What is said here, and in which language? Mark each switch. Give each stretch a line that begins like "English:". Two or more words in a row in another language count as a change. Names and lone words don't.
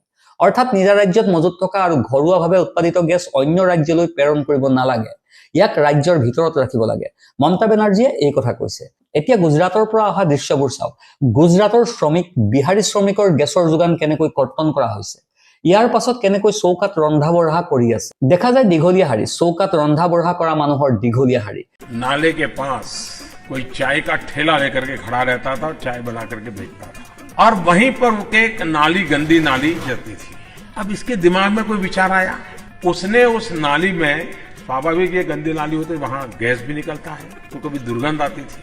Assamese: অৰ্থাৎ নিজা ৰাজ্যত মজুত থকা আৰু ঘৰুৱাভাৱে উৎপাদিত গেছ অন্য ৰাজ্যলৈ প্ৰেৰণ কৰিব নালাগে, ইয়াক ৰাজ্যৰ ভিতৰত ৰাখিব লাগে। মমতা বেনাৰ্জীয়ে এই কথা কৈছে। এতিয়া গুজৰাটৰ পৰা অহা দৃশ্যবোৰ চাওক। গুজৰাটৰ শ্ৰমিক, বিহাৰী শ্ৰমিকৰ গেছৰ যোগান কেনেকৈ কৰ্তন কৰা হৈছে, ইয়াৰ পাছত কেনেকৈ চৌকাত ৰন্ধা বঢ়া কৰি আছে। দেখা যায় দীঘলীয়া শাৰী, চৌকাত ৰন্ধা বঢ়া কৰা মানুহৰ দীঘলীয়া শাৰী।
Hindi: नाले के पास कोई चाय का ठेला लेकर के खड़ा रहता था, चाय बना करके बेचता था, और वहीं पर उनके एक नाली, गंदी नाली जाती थी। अब इसके दिमाग में कोई विचार आया, उसने उस नाली में, स्वाभाविक ये गंदी नाली होती, वहां गैस भी निकलता है, तो कभी दुर्गंध आती थी।